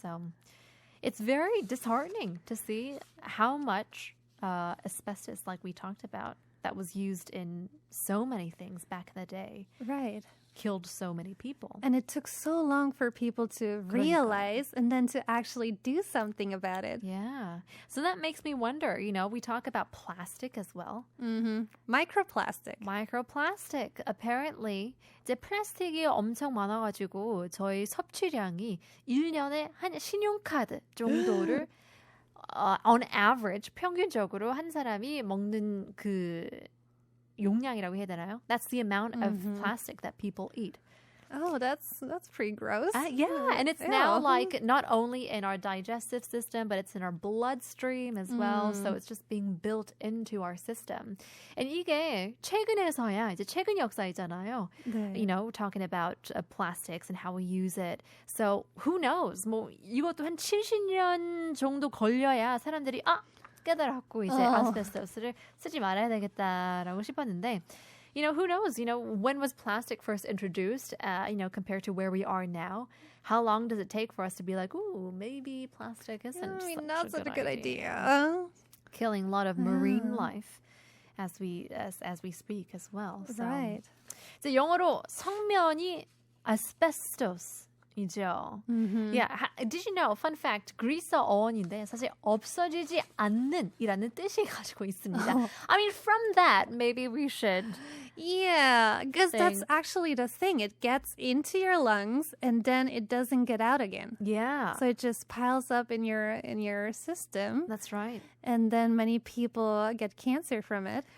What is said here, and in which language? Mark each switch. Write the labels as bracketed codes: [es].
[en] So it's very disheartening to see how much asbestos, like we talked about, that was used in so many things back in the day. Right. Killed so many people. And it took so long for people to realize and then to actually do something about it. Yeah. So that makes me wonder, we talk about plastic as well. Microplastic. Microplastic. Apparently, [ko] 이제 플라스틱이 엄청 많아가지고 저희 섭취량이 1년에 한 신용카드 정도를 [en] on average, [ko] 평균적으로 한 사람이 먹는 그 용량이라고 해야 되나요? [en] That's the amount of plastic that people eat. Oh, that's pretty gross. Yeah, and it's now like not only in our digestive system, but it's in our bloodstream as well. So it's just being built into our system. [ko] And 이게 최근에서야 이제 최근 역사이잖아요. 네. [en] Talking about plastics and how we use it. So who knows? [ko] 뭐 이것도 한 70년 정도 걸려야 사람들이 깨달았고 이제 아스베스토스를 쓰지 말아야 되겠다라고 싶었는데 [en] who knows? When was plastic first introduced? Compared to where we are now, how long does it take for us to be like, ooh, maybe plastic isn't not such a good idea. Killing a lot of marine life as we speak as well. So. Right. [ko] 이제 영어로 성면이 asbestos. 이죠. [en] Yeah. Did you know? Fun fact. [ko] 그리스어 어원인데 사실 없어지지 않는이라는 뜻이 가지고 있습니다. [en] I mean, from that, maybe we should. Yeah, because that's actually the thing. It gets into your lungs and then it doesn't get out again. Yeah. So it just piles up in your system. That's right. And then many people get cancer from it.